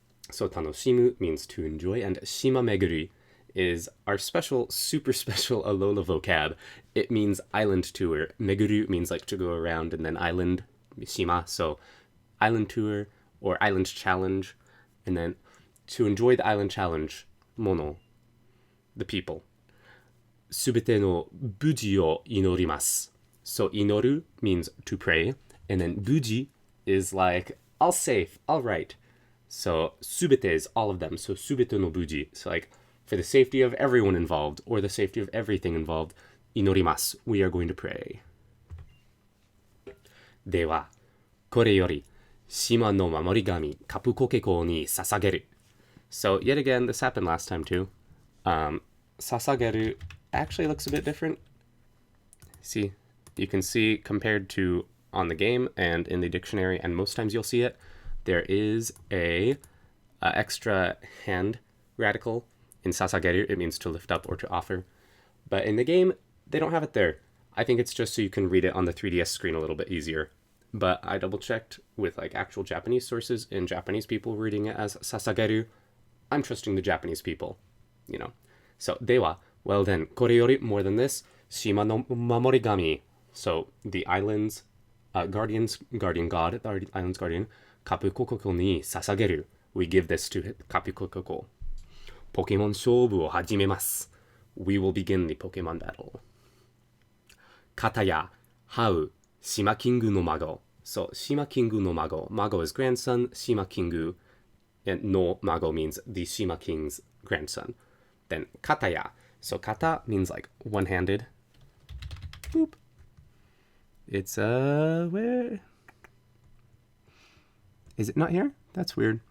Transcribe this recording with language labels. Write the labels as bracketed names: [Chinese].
[English] So 楽しむ means to enjoy, and 島巡り is our special, super special Alola vocab. It means island tour. Meguru means like to go around, and then island, shima, so island tour or island challenge. And then to enjoy the island challenge, mono, the people. [Japanese] すべての無事を祈ります. [English] So 祈る means to pray, and then 無事 is like all safe, all right. So すべて is all of them. [Japanese] So すべての無事. [English] So like for the safety of everyone involved or the safety of everything involved, 祈ります. We are going to pray. [Japanese] では、これより島の守り神カプコケコに捧げる. [English] So yet again, this happened last time too. Sasageru actually looks a bit different. See, you can see compared to on the game and in the dictionary, and most times you'll see it, there is a extra hand radical in sasageru. It means to lift up or to offer. But in the game, they don't have it there. I think it's just so you can read it on the 3DS screen a little bit easier. But I double checked with like actual Japanese sources and Japanese people reading it as sasageru. I'm trusting the Japanese people, you know. So, [Japanese] では, [English] well then, [Japanese] これより [English] more than this, [Japanese] 島の守り神. [English] So, the island's guardian god, the island's guardian, [Japanese] カプコココに捧げる. [English] We give this to カプコココ. [Japanese] ポケモン勝負を始めます. [English] We will begin the Pokemon battle. [Japanese] 片や、ハウ、島キングの孫. So, 島キングの孫. [English] Mago is grandson, 島キング. And no mago means the Shima King's grandson. Then kataya. So kata means like one-handed. Boop. It's where is it not here? That's weird.